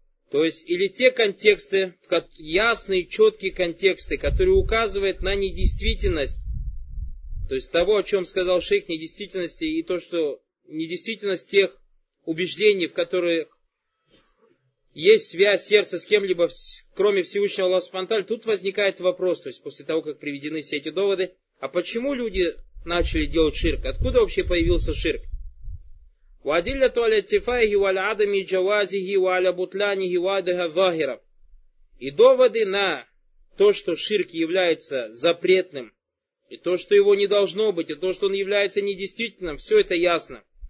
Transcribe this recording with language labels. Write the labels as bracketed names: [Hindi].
[Russian] То есть, или те контексты, ясные, четкие контексты, которые указывают на недействительность, то есть того, о чем сказал шейх, недействительности, и то, что недействительность тех убеждений, в которых есть связь сердца с кем-либо, кроме Всевышнего Аллаха субхана ва тааля, тут возникает вопрос, то есть после того, как приведены все эти доводы, а почему люди начали делать ширк? Откуда вообще появился ширк? [Arabic] وأدلة على اتفاقه وعلى عدم جوازه وعلى بطلانه وعدها ظاهرة. [Russian] И доводы на то, что ширк является запретным, и то, что его не должно быть, и то, что он является недействительным, все это ясно.